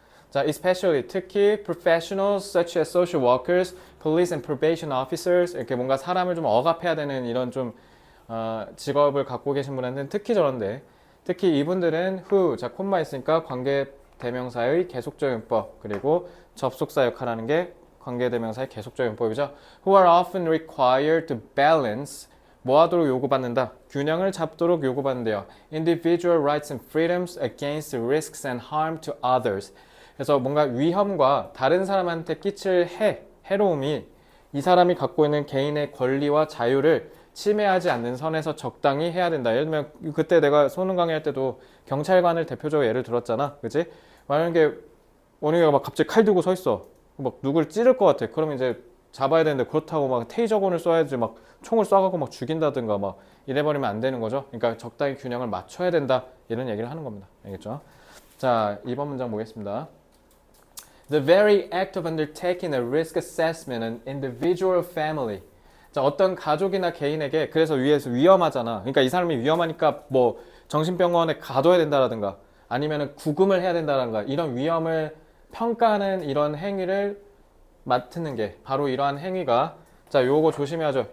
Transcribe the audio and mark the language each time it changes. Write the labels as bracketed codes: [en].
[ko] 자, especially 특히 [en] professionals such as social workers, police and probation officers [ko] 이렇게 뭔가 사람을 좀 억압해야 되는 이런 좀 직업을 갖고 계신 분한테는 특히 저런데 특히 이분들은 who, 자 콤마 있으니까 관계 대명사의 계속적 용법 그리고 접속사 역할하는 게 관계 대명사의 계속적 용법이죠. [en] who are often required to balance [ko] 뭐 하도록 요구받는다? 균형을 잡도록 요구받는데요. [en] individual rights and freedoms against risks and harm to others. [ko] 그래서 뭔가 위험과 다른 사람한테 끼칠 해로움이 이 사람이 갖고 있는 개인의 권리와 자유를 침해하지 않는 선에서 적당히 해야 된다. 예를 들면 그때 내가 소능 강의할 때도 경찰관을 대표적으로 예를 들었잖아. 그치? 만약에 원희가 막 갑자기 칼 들고 서 있어. 막 누굴 찌를 것 같아. 그러면 이제 잡아야 되는데 그렇다고 막 테이저건을 쏴야지 막 총을 쏴갖고 막 죽인다든가 막 이래버리면 안 되는 거죠. 그러니까 적당히 균형을 맞춰야 된다. 이런 얘기를 하는 겁니다. 알겠죠? 자, 2번 문장 보겠습니다. [en] The very act of undertaking a risk assessment an individual family. [ko] 자, 어떤 가족이나 개인에게 그래서 위에서 위험하잖아. 그러니까 이 사람이 위험하니까 뭐 정신병원에 가둬야 된다라든가 아니면은 구금을 해야 된다라든가 이런 위험을 평가하는 이런 행위를 맡는 게 바로 이러한 행위가 자, 요거 조심해야죠.